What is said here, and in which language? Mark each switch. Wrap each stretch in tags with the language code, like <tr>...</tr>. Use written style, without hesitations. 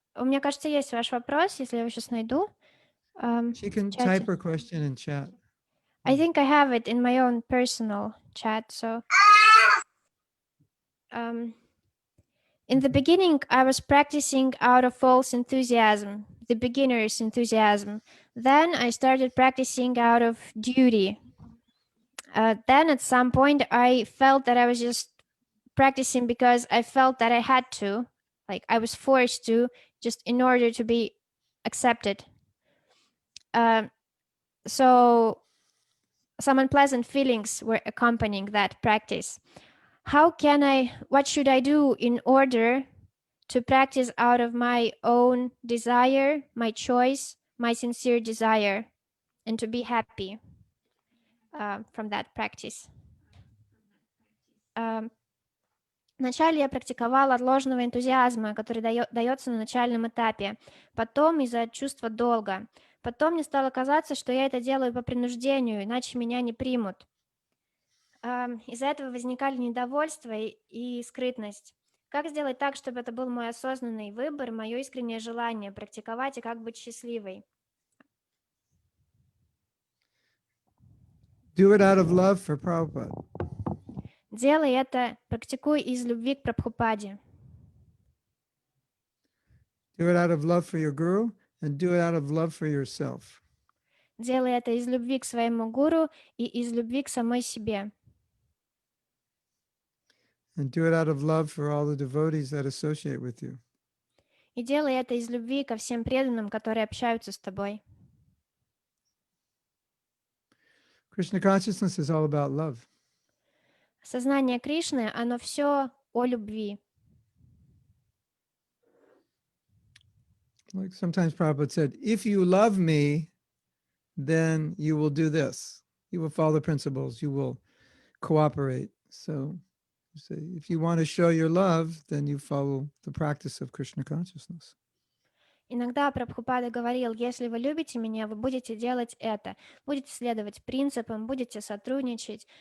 <ru>Мне кажется, есть ваш вопрос, если я его сейчас найду.</ru> <en>She can</en> <ru>в чате.</ru> <en>type her question in chat. I think I have it in my own personal chat. So, in the beginning, I was practicing out of false enthusiasm, the beginner's enthusiasm. Then I started practicing out of duty. Then at some point, I felt that I was just practicing because I felt that I had to, like I was forced to, just in order to be accepted. So some unpleasant feelings were accompanying that practice. What should I do in order to practice out of my own desire, my choice, my sincere desire, and to be happy from that practice?</en> <ru>Вначале я практиковала от ложного энтузиазма, который дается на начальном этапе, потом из-за чувства долга. Потом мне стало казаться, что я это делаю по принуждению, иначе меня не примут. Из-за этого возникали недовольство и скрытность. Как сделать так, чтобы это был мой осознанный выбор, мое искреннее желание практиковать и как быть счастливой?</ru> <en>Do it out of love for Prabhupada.</en> <ru>Делай это, практикуй из любви к Прабхупаде.</ru> <en>Do it out of love for your guru and do it out of love for yourself.</en> <ru>Делай это из любви к своему гуру и из любви к самой себе.</ru> <en>And do it out of love for all the devotees that associate with you.</en> <ru>И делай это из любви ко всем преданным, которые общаются с тобой.</ru> <en>Krishna consciousness is all about love.</en> <ru>Сознание Кришны, оно все о любви.</ru> <en>Like sometimes Prabhupada said, if you love me, then you will do this. You will follow the principles. You will cooperate. So if you want to show your love, then you follow the practice of Krishna consciousness.</en> <ru>Иногда Прабхупада говорил, если вы любите меня, вы будете делать это, будете следовать принципам, будете сотрудничать.</ru>